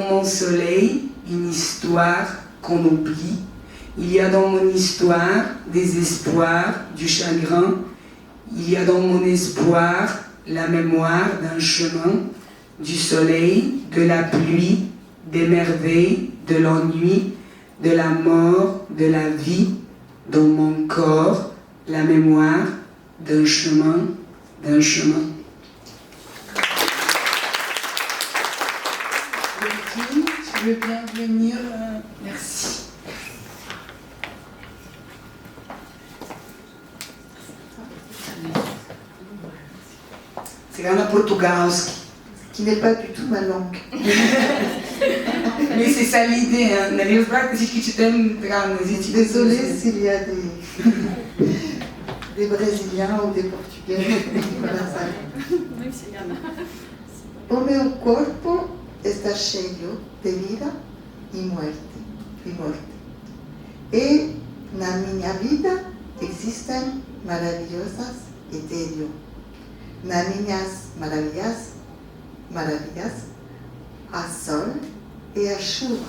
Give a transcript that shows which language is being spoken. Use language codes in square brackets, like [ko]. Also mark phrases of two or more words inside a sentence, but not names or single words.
[fr] mon soleil une histoire qu'on oublie, il y a dans mon histoire des espoirs, du chagrin, il y a dans mon espoir la mémoire d'un chemin, du soleil, de la pluie, des merveilles, de l'ennui, de la mort, de la vie, dans mon corps, la mémoire d'un chemin, d'un chemin. Tu veux bien venir? Merci. [bg] Сега на португалски, [fr] qui n'est pas du tout ma langue. Mais c'est ça l'idée, hein. [bg] Нали разбрахте всички, че четем така на езици. [fr] Désolée s'il y a des Brésiliens ou des Portugais dans la salle. [pt] O meu corpo está cheio de vida e morte. E na minha vida existem maravilhosas e tédio. Nas minhas maravilhas, há sol e a chuva.